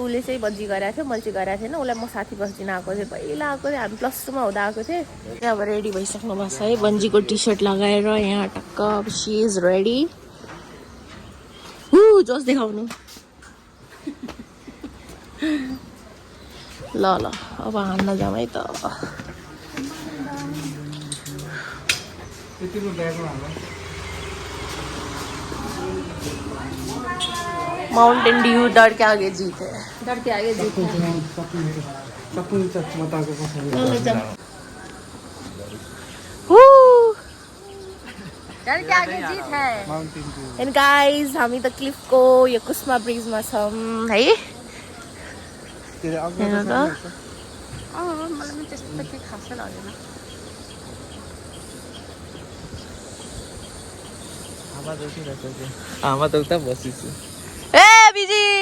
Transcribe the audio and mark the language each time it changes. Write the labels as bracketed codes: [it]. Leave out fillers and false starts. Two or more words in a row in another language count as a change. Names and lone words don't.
[ne] उसले चाहिँ बन्जी गराएको थियो, मैले चाहिँ गराएको थिएन। उसलाई म साथी बस्दिन आएको थिएँ, पहिला आएको थिएँ, हामी +2 मा हुँदा आएको थिएँ। त्यहाँ अब रेडी भइसक्नु भएको छ है बन्जीको टी सर्ट लगाएर यहाँ टक्क। अब [en] she is ready. [ne] जोस देखाउनु ल ल अब हान्न जाउँ है त। [hi] माउंटेन ड्यू डर के आगे जीत है, डर के आगे जीत है। डर के आगे जीत है। [en] and guys [ne] हामी त क्लिफको यो कुस्मा ब्रिजमा छौँ है। हेर्नु त मलाई पनि त्यस्तो त केही खासै लागेन। ए बिजी।